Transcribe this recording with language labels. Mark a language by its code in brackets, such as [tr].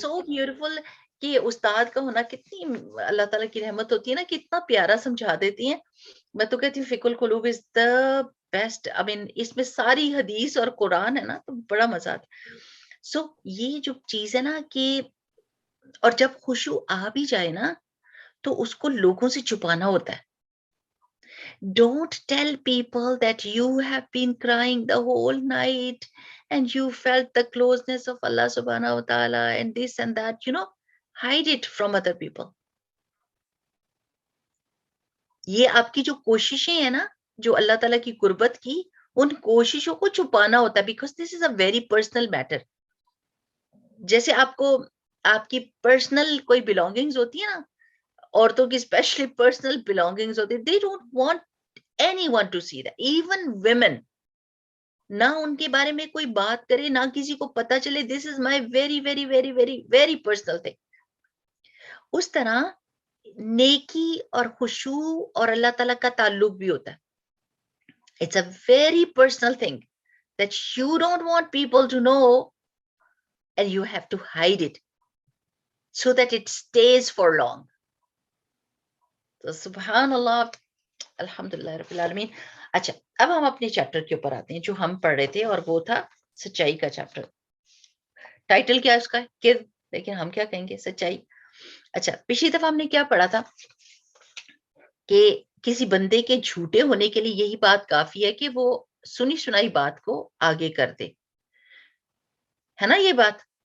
[en] so beautiful [ur] کہ استاد کا ہونا کتنی اللہ تعالیٰ کی رحمت ہوتی ہے نا، کتنا پیارا سمجھا دیتی ہیں. میں تو کہتی ہوں فقہ القلوب [en] is the best, [ur] اس میں ساری حدیث اور قرآن ہے نا، تو بڑا مزہ آتا ہے. سو یہ جو چیز ہے نا کہ، اور جب خوشو آ بھی جائے نا تو اس کو لوگوں سے چھپانا ہوتا ہے. [en] Don't tell people that you have been crying the whole night and you felt the closeness of Allah subhanahu wa ta'ala and this and that, hide it from other people. [ur] یہ آپ کی جو کوششیں ہیں نا، جو اللہ تعالیٰ کی قربت کی، ان کوششوں کو چھپانا ہوتا ہے، [en] Because this is a very personal matter. [ur] جیسے آپ کو آپ کی پرسنل کوئی بلونگنگز ہوتی ہے نا، عورتوں کی اسپیشلی پرسنل بلونگنگز ہوتی ہے، [en] they don't want anyone to see that, even women. [ur] نہ ان کے بارے میں کوئی بات کرے، نہ کسی کو پتا چلے، [en] this is my very very very very very personal thing. [ur] اس طرح نیکی اور خشوع اور اللہ تعالیٰ کا تعلق بھی ہوتا ہے. [en] It's a very personal thing that you don't want people to know and you have to hide it so that it stays for long. [ur] تو سبحان اللہ، الحمدللہ رب العالمین. اچھا، اب ہم اپنے چیپٹر کے اوپر آتے ہیں جو ہم پڑھ رہے تھے، اور وہ تھا سچائی کا چیپٹر. ٹائٹل کیا ہے اس کا؟ کرد، لیکن ہم کیا کہیں گے؟ سچائی. اچھا، پچھلی دفعہ ہم نے کیا پڑھا تھا کہ کسی بندے کے جھوٹے ہونے کے لیے یہی بات کافی ہے کہ وہ سنی سنائی بات کو آگے کر دے، ہے نا یہ بات.